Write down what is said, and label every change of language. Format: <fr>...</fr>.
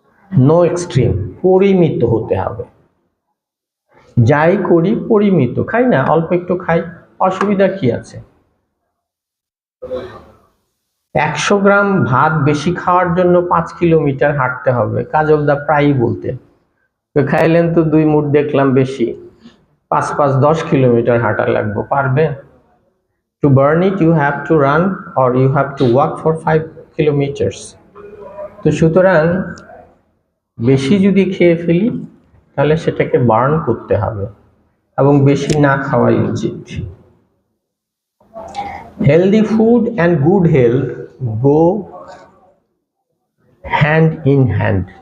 <en>no extreme,</en> <bn>পরিমিত হতে হবে। যাই করি পরিমিত, খাই না অল্প একটু খাই, অসুবিধা কি আছে? 100 গ্রাম ভাত বেশি খাওয়ার জন্য 5 কিলোমিটার হাঁটতে হবে, কাজলদা প্রায়ই বলতেন। খাইলেন তো 2 মুঠ দেখলাম বেশি, 5-10 কিলোমিটার হাঁটা লাগবে, পারবেন?</bn> <en>To burn it you have to run or you have to walk for 5 kilometers.</en> <bn>তো সুতরাং বেশি যদি খেয়ে ফেলি তাহলে সেটাকে বার্ন করতে হবে এবং বেশি না খাওয়াই উচিত।</bn> <en>Healthy food and good health go hand in hand.</en>